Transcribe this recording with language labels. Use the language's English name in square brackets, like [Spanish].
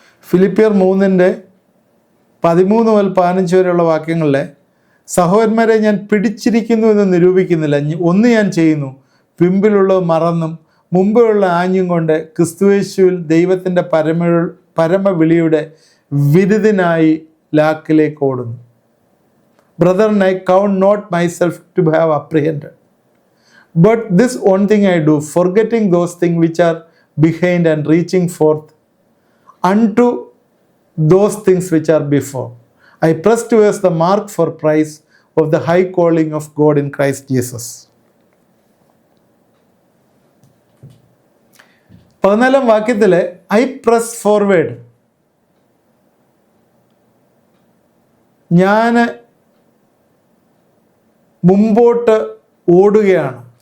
[Malayalam] ഫിലിപ്പിയർ 3:13 മുതൽ 15 വരെയുള്ള വാക്യങ്ങളിലെ, സഹോദരന്മാരെ, ഞാൻ പിടിച്ചിരിക്കുന്നു എന്ന് നിരൂപിക്കുന്നില്ല. ഒന്ന് ഞാൻ ചെയ്യുന്നു, പിമ്പിലുള്ളത് മറന്നും മുമ്പിലുള്ള ആഞ്ഞും കൊണ്ട് ക്രിസ്തുയേശുവിൽ ദൈവത്തിൻ്റെ പരമവിളിയുടെ വിരുദിനായി ലാക്കിലേക്ക് ഓടുന്നു. [English] Brethren, I count not myself to have apprehended, but this one thing I do, forgetting those things which are behind and reaching forth unto those things which are before, I press towards the mark for prize of the high calling of God in Christ Jesus. [Malayalam] 14-ാം വാക്യത്തിലെ [English] I press forward, [Malayalam] ഞാൻ മുമ്പോട്ട് ഓടുകയാണ്.